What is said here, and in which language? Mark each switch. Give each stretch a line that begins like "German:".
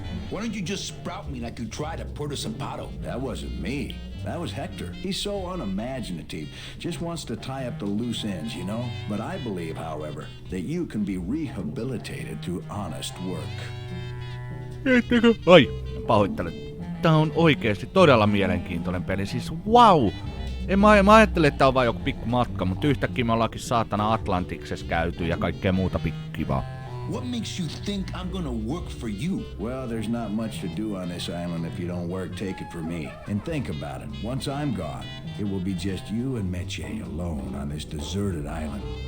English: Why don't you just sprout me like you tried at Puerto Zapato? That wasn't me. That was Hector. He's so unimaginative. Just wants to tie up the loose ends, you know? But I believe, however, that you can be rehabilitated through honest work.
Finnish: Ai, pahoittelen. Tää on oikeesti todella mielenkiintoinen peli. Siis wow! Mä ajattelin, että tää on vaan joku pikku matka, mutta yhtäkkiä me ollaankin saatana Atlantiksessa käyty ja kaikkea muuta pikkivaa.
English: What makes you think I'm gonna work for you? Well, there's not much to do on this island if you don't work Take It For Me. And think about it. Once I'm gone, it will be just you and Meche alone on this deserted island.